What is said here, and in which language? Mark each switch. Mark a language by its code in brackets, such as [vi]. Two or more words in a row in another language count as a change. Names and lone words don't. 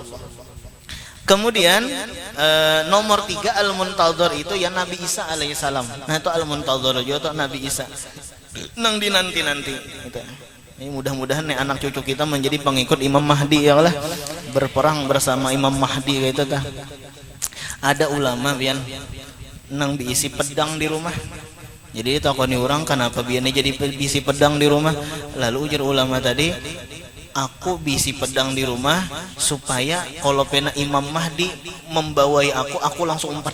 [id] Kemudian nomor 3 Al-Muntadhar itu ya Nabi Isa alaihissalam. [bjn] Nah itu Al-Muntadhar juga Nabi Isa nang dinanti-nanti gitu. [id] Ini mudah-mudahan nih anak cucu kita menjadi pengikut Imam Mahdi [ar] ya Allah, [id] berperang bersama Imam Mahdi kayak itu tah. [bjn] Ada ulama pian nang diisi pedang di rumah. Jadi takoni orang kenapa biane jadi bisi pedang di rumah? Lalu ujar ulama tadi, aku bisi pedang di rumah supaya kalau pena Imam Mahdi membawai aku langsung umpat.